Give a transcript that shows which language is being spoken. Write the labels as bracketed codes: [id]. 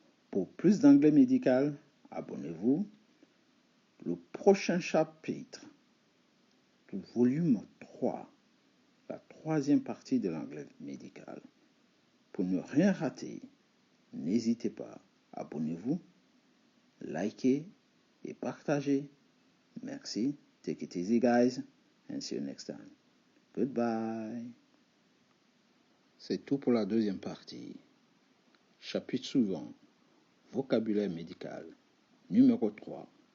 [fr] Pour plus d'anglais médical, abonnez-vous. Le prochain chapitre du volume 3, la troisième partie de l'anglais médical. Pour ne rien rater, n'hésitez pas, abonnez-vous, likez et partagez. Merci. [en] Take it easy, guys, and see you next time. Goodbye. [fr] C'est tout pour la deuxième partie. Chapitre suivant, vocabulaire médical, numéro 3.